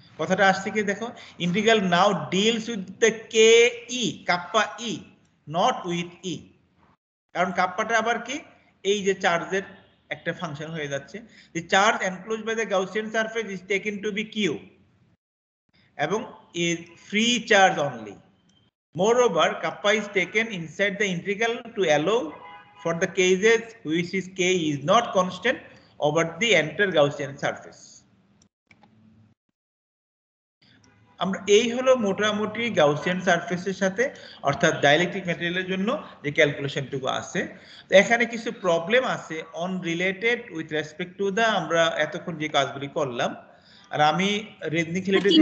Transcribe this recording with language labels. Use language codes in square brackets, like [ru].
[en] কথাটা আসছে কি দেখো, integral now deals with the K E kappa E, not with E. [bn] কারণ কাপ্পাটা আবার কি এই যে চার্জের একটা ফাংশন হয়ে যাচ্ছে। [en] The charge enclosed by the Gaussian surface is taken to be Q এবং is free charge only. Moreover, kappa is taken inside the integral to allow for the cases which is k is not constant over the entire Gaussian surface. [bn] আমরা এই হলো মোটামুটি Gaussian সারফেসের সাথে অর্থাৎ dielectric ম্যাটেরিয়ালের জন্য যে ক্যালকুলেশনটুকু আছে। তো এখানে কিছু প্রবলেম আছে on related with respect to the আমরা এতক্ষণ যে কাজগুলি করলাম। আর আমি রেডনি খিলেটে